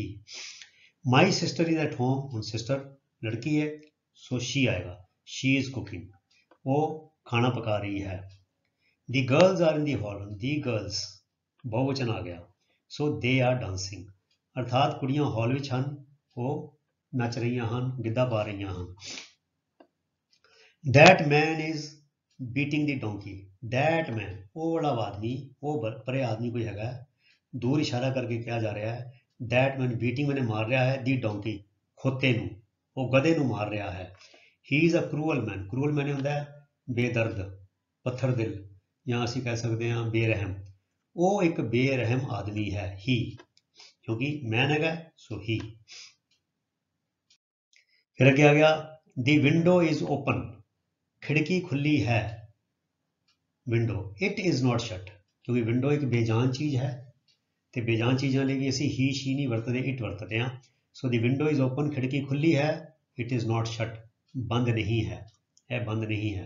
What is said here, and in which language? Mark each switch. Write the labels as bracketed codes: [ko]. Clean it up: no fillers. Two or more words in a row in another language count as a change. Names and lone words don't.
[en] my sister is at home, [pa] ਹੁਣ ਸਿਸਟਰ ਲੜਕੀ ਹੈ, [en] so she [pa] ਆਏਗਾ, [en] she is cooking, [pa] ਉਹ ਖਾਣਾ ਪਕਾ ਰਹੀ ਹੈ। [en] the girls are in the hall, the girls [pa] ਬਹੁਵਚਨ ਆ ਗਿਆ, [en] so they are dancing, [pa] ਅਰਥਾਤ ਕੁੜੀਆਂ ਹਾਲ ਵਿੱਚ ਹਨ, ਉਹ ਨੱਚ ਰਹੀਆਂ ਹਨ, ਗਿੱਧਾ ਪਾ ਰਹੀਆਂ ਹਨ। [en] That man is beating the donkey, that man, [pa] ਉਹ ਵਾਲਾ ਆਦਮੀ, ਉਹ ਪਰੇ ਆਦਮੀ ਕੋਈ ਹੈਗਾ, ਦੂਰ ਇਸ਼ਾਰਾ ਕਰਕੇ ਕਿਹਾ ਜਾ ਰਿਹਾ ਹੈ, [en] that man beating [pa] ਮੈਨੇ ਮਾਰ ਰਿਹਾ ਹੈ, [en] the donkey [pa] ਖੋਤੇ ਨੂੰ, ਉਹ ਗਧੇ ਨੂੰ ਮਾਰ ਰਿਹਾ ਹੈ। [en] he is a cruel man, cruel man [pa] ਹੁੰਦਾ ਹੈ ਬੇਦਰਦ, ਪੱਥਰ ਦਿਲ, ਜਾਂ ਅਸੀਂ ਕਹਿ ਸਕਦੇ ਹਾਂ ਬੇਰਹਿਮ, ਉਹ ਇੱਕ ਬੇਰਹਿਮ ਆਦਮੀ ਹੈ, he, ਕਿਉਂਕਿ ਮੈਨ ਹੈਗਾ, [en] so he. [pa] ਫਿਰ ਅੱਗੇ ਆ ਗਿਆ, [en] the window is open, [pa] ਖਿੜਕੀ ਖੁੱਲੀ ਹੈ, ਵਿੰਡੋ। [en] it is not shut, [pa] ਕਿਉਂਕਿ ਵਿੰਡੋ ਇੱਕ ਬੇਜਾਨ ਚੀਜ਼ ਹੈ, ਤੇ ਬੇਜਾਨ ਚੀਜ਼ਾਂ ਲਈ ਵੀ ਅਸੀਂ ਹੀ ਸ਼ੀ ਨਹੀਂ ਵਰਤਦੇ, ਇਟ ਵਰਤਦੇ ਹਾਂ। [en] so the window is open, [pa] ਖਿੜਕੀ ਖੁੱਲੀ ਹੈ, [en] it is not shut, [pa] ਬੰਦ ਨਹੀਂ ਹੈ, ਇਹ ਬੰਦ ਨਹੀਂ ਹੈ।